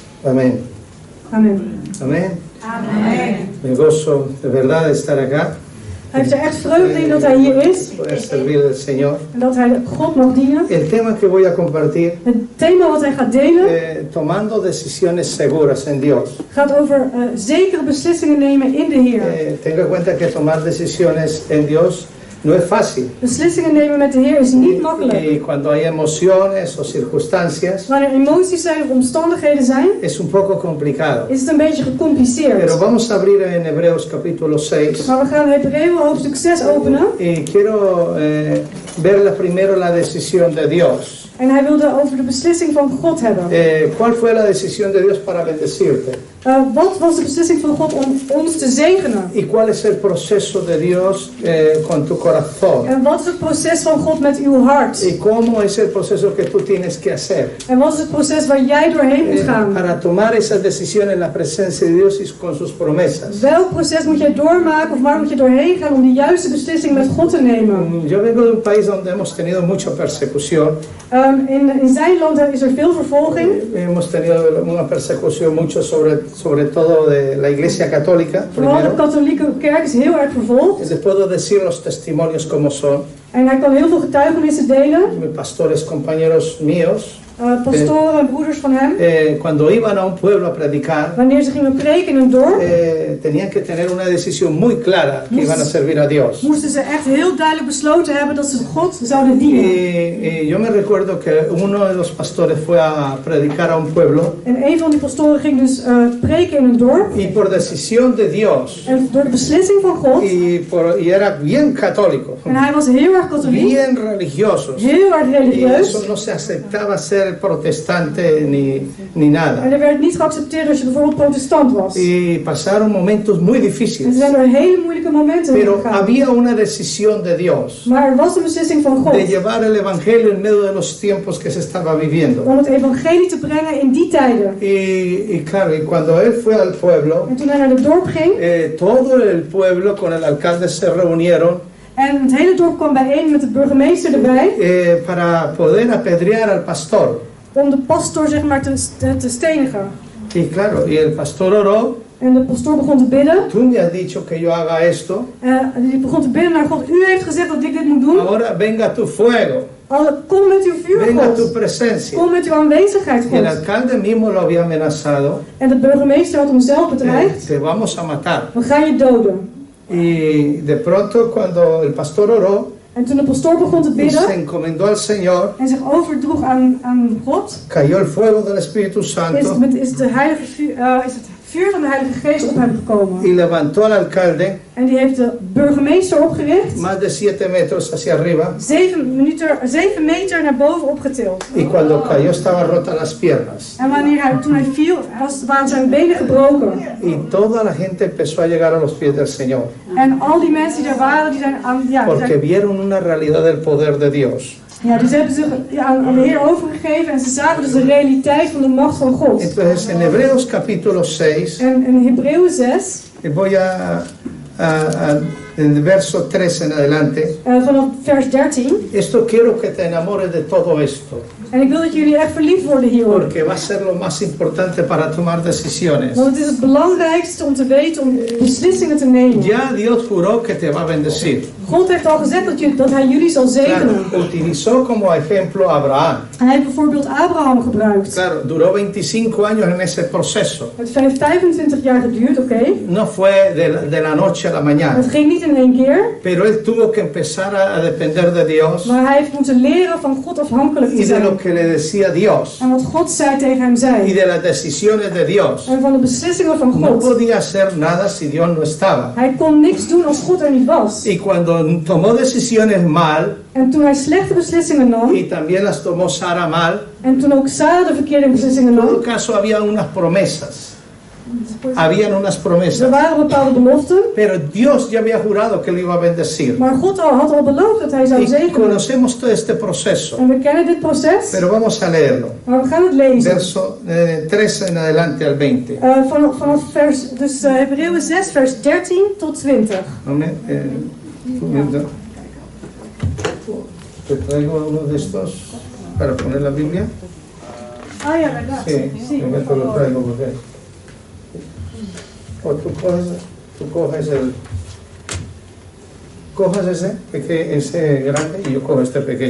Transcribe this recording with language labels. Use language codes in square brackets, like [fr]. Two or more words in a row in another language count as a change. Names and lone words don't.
[es] Amén. [nl] Amen. [es] Amén. [nl] Amen. [es] Me gozo de verdad de estar acá. [nl] Hij heeft er echt vreugde in dat hij hier is [es] Poder servir al Señor. [nl] en dat hij God mag dienen. [es] El tema que voy a compartir, [nl] Het thema wat hij gaat delen [es] tomando decisiones seguras en Dios. [nl] gaat over zekere beslissingen nemen in de Heer. [es] Tenga en cuenta que tomar decisiones en Dios no es fácil. [nl] Beslissingen nemen met de Heer is niet makkelijk. [es] Y cuando hay emociones o circunstancias, [nl] Wanneer emoties zijn of omstandigheden zijn, [es] es un poco complicado. [nl] is het een beetje [es] Pero [nl] gecompliceerd. [es] vamos a abrir en Hebreos capítulo 6. [nl] Maar we gaan Hebreeën hoofdstuk 6 openen. [es] Y quiero ver primero la decisión de Dios. [nl] En hij wilde over de beslissing van God hebben. [es] ¿Cuál fue la decisión de Dios para bendecirte? [nl] Wat was de beslissing van God om ons te zegenen? [es] ¿Y cuál es el proceso de Dios con tu corazón? [nl] En wat is het proces van God met uw hart? [es] ¿Y cómo es el proceso que tú tienes que hacer? [nl] En wat is het proces waar jij doorheen moet gaan? [es] Para tomar esas decisiones en la presencia de Dios y con sus promesas. [nl] Welk proces moet jij doormaken of waar moet je doorheen gaan om de juiste beslissing met God te nemen? [es] Yo vengo de un país donde hemos tenido mucha persecución. [nl] In zijn land is er veel vervolging. [es] Hemos tenido una persecución mucho sobre todo de la Iglesia Católica. [nl] Vooral de [es] Primero. [nl] katholieke kerk is heel erg vervolgd. [es] Les puedo decir los testimonios como son. [nl] En hij kan heel veel getuigenissen delen. [es] Mis pastores, compañeros míos, [nl] Pastoren en broeders van hem. [es] cuando iban a un pueblo a predicar, [nl] Wanneer ze gingen preken in een dorp, [es] tenían que tener una decisión muy clara que iban a servir a Dios. [nl] moesten ze echt heel duidelijk besloten hebben dat ze God zouden dienen. [es] Y yo me recuerdo que uno de los pastores fue a predicar a un pueblo [nl] En een van die pastoren ging dus preken in een dorp. [es] y por decisión de Dios, [nl] En door de beslissing van God. [es] y era bien católico, [nl] En hij was heel erg katholiek. [es] bien religiosos. [nl] Heel erg [es] Y [nl] religieus. [es] eso no se aceptaba ser protestante ni nada. [nl] En er werd niet geaccepteerd als je bijvoorbeeld protestant was. [es] Y pasaron momentos muy [nl] En ze [es] difíciles. [nl] zijn door hele moeilijke momenten heen [es] Pero [nl] gegaan. [es] había una decisión de Dios [nl] Maar er was een beslissing van God. [es] de llevar el evangelio en medio de los tiempos que se estaba viviendo. [nl] Om het evangelie te brengen in die tijden. [es] Y claro, y cuando él fue al pueblo, [nl] En toen hij naar het dorp ging. [es] todo el pueblo con el alcalde se reunieron [nl] En het hele dorp kwam bijeen met de burgemeester erbij. [es] para poder apedrear al pastor. [nl] Om de pastoor zeg maar te stenigen. [es] Y claro, y el pastor oró. [nl] En de pastoor begon te bidden. [es] Tú me has dicho que yo haga esto. [nl] Die begon te bidden naar God. U heeft gezegd dat ik dit moet doen. [es] Ahora venga tu fuego. [nl] Kom met uw vuur, [es] Venga tu [nl] God. [es] presencia. [nl] Kom met uw aanwezigheid, [es] Y el [nl] God. [es] alcalde mismo lo había amenazado. [nl] En de burgemeester had hem zelf bedreigd. [es] Te vamos a matar. [nl] We gaan je doden. [es] Y de pronto cuando el pastor oró [nl] En toen de pastoor begon te [es] y [nl] bidden. [es] se encomendó al Señor, [nl] En zich overdroeg aan God. [es] cayó el fuego del Espíritu Santo [nl] Is het vuur van de Heilige Geest op hem gekomen. [es] y levantó al alcalde [nl] En die heeft de burgemeester opgericht. [es] más de 7 metros hacia arriba. [nl] 7 meter naar boven opgetild. [es] Y cuando cayó estaban rotas las piernas. [nl] En toen hij viel, waren zijn benen gebroken. [es] Y toda la gente empezó a llegar a los pies del Señor. [nl] En al die mensen die daar waren, die zijn [es] Porque vieron una realidad del poder de Dios. [nl] dus hebben zich aan de Heer overgegeven en ze zagen dus de realiteit van de macht van God. [es] Entonces en Hebreos capítulo 6, [nl] En in Hebreeën 6, [es] voy en el verso 3 en adelante, [nl] vanaf vers 13. [es] esto quiero que te enamores de todo esto. [nl] En ik wil dat jullie echt verliefd worden hierop. [es] Porque va a ser lo más importante para tomar decisiones. [nl] Want het is het belangrijkste om te weten, om beslissingen te nemen. [es] Ya Dios juró que te va a bendecir. [nl] God heeft al gezegd dat hij jullie zal zegenen. [es] Claro, utilizó como ejemplo a Abraham. [nl] Hij heeft bijvoorbeeld Abraham gebruikt. [es] Claro, duró 25 años en ese proceso. [nl] Het heeft 25 jaar geduurd, oké. [es] No fue de la noche a la mañana. [nl] Het ging niet in één keer. [es] Pero él tuvo que empezar a depender de Dios [nl] Maar hij heeft moeten leren van God afhankelijk te [es] y de [nl] zijn. [es] lo que le decía Dios [nl] En wat God zei tegen hem [es] y [nl] zei. [es] de las decisiones de Dios. [nl] En van de beslissingen van [es] No [nl] God. [es] podía hacer nada si Dios no estaba. [nl] Hij kon niks doen als God er niet was. [es] Y cuando tomó decisiones mal, [nl] En toen hij slechte beslissingen nam. [es] y también las tomó Sara mal, [nl] En toen ook Sarah de verkeerde beslissingen [es] en todo [nl] nam. [es] caso había unas promesas. Habían unas [nl] Er [es] promesas. [nl] waren bepaalde beloften. [es] Pero Dios ya había jurado que lo iba a bendecir. [nl] Maar God had al beloofd dat hij zou [es] Y [nl] zegenen. [es] conocemos todo este proceso. [nl] En we kennen dit proces. [es] Pero vamos a leerlo. [nl] Maar we gaan het lezen. [es] Verso 3 en adelante al 20. [nl] Vanaf Hebreeën 6 vers 13 tot 20. [es] Amén. Te traigo uno de estos para poner la Biblia. [nl] Ah ja, ragazzi. [es] Sí, Sí, yo por te lo favor. traigo porque... O tú coges coges ese grande y yo cojo este pequeño.